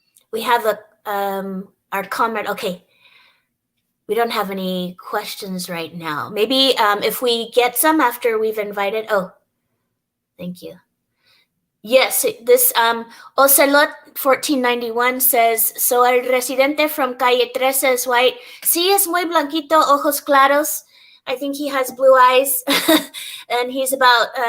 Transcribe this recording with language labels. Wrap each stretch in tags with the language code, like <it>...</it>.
<en>We have our comrade. Okay. We don't have any questions right now. Maybe if we get some after we've invited. Oh, thank you. Yes, this Ocelot 1491 says, so el residente from Calle 13 is white.</en> <es>Sí, es muy blanquito, ojos claros.</es> <en>I think he has blue eyes. And he's about</en>